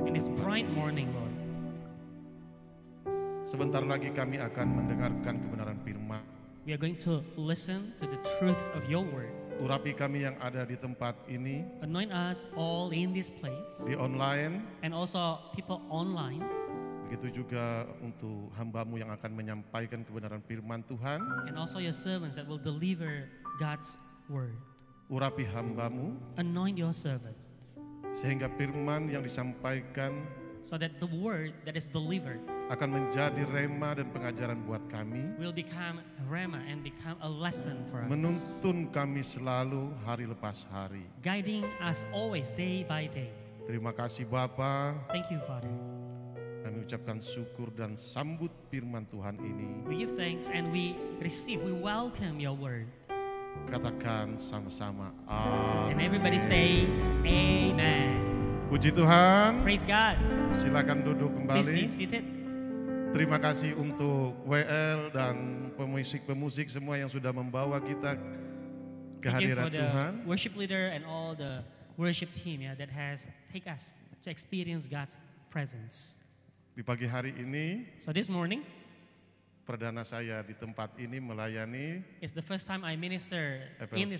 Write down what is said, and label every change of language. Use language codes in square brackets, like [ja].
[en] In this bright morning, Lord, [id] Sebentar lagi kami akan mendengarkan kebenaran firman. [en] we are going to listen to the truth of your word. [id] Urapi kami yang ada di tempat ini, [en] Anoint us all in this place [id] di online, [en] and also people online. [id] begitu juga untuk hamba-Mu yang akan menyampaikan kebenaran firman Tuhan. [en] And also your servants that will deliver God's word. [id] Urapi hamba-Mu [en] Anoint your servant [id] sehingga firman yang disampaikan [en] so that the word that is delivered [id] akan menjadi rema dan pengajaran buat kami, [en] will become rhema and become a lesson for us. [id] menuntun kami selalu hari lepas hari. [en] Guiding us always day by day. [id] Terima kasih Bapa. [en] Thank you, Father. [id] Kami ucapkan syukur dan sambut firman Tuhan ini. [en] We give thanks and we receive, we welcome your word. [id] Katakan sama-sama [en] And [id] amin. [en] everybody say, Amen. [id] Puji Tuhan. [en] Praise God. [id] Silakan duduk [en] Please [id] kembali. [en] be seated. [id] Terima kasih untuk WL dan pemusik-pemusik semua yang sudah membawa kita ke [en] Thank you [id] hadirat [en] for the [id] Tuhan. [en] worship leader and all the worship team that has take us to experience God's presence. [id] Di pagi hari ini, [en] So this morning [id] perdana saya di tempat ini melayani [en] is the first time I minister in this